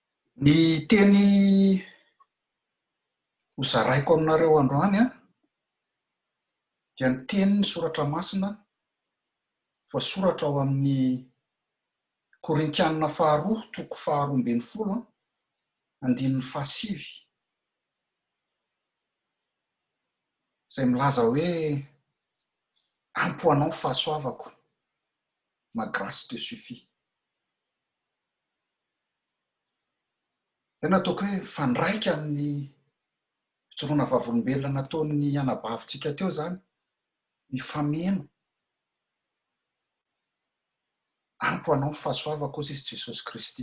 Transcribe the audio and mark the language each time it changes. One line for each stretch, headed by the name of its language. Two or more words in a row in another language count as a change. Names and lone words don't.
Malagasy: Ny teny hozaraiko aminareo androany dia ny tenin'ny soratra masina voasoratra ao amin'ny Korintianina faharoa toko faharoa ambin'ny folo andininy fahasivy, izay milaza hoe ampoanao fahasoavako,
French: ma grâce te suffit.
Malagasy: Tena ataoko hoe fandraika amin'ny fijoroana vavolombelona nataon'ny anabavintsika teo zany, ny fameno ampoanao fahasoavako hozy izy Jesosy Kristy.